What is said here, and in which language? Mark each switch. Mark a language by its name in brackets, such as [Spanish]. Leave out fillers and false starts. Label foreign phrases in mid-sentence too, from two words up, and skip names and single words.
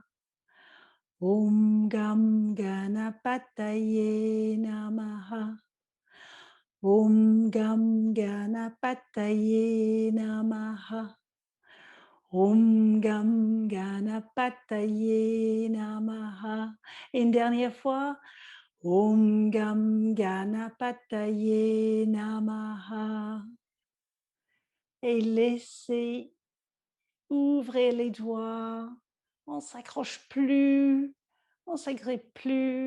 [Sanskrit] Om Gam Ganapataye Namaha. Om Gam Ganapataye Namaha. Om Gam Ganapataye Namaha. [French] Une dernière fois. [Sanskrit] Om Gam Ganapataye Namaha. [French] Et laissez ouvrir les doigts. On ne s'accroche plus. On ne s'agrippe plus.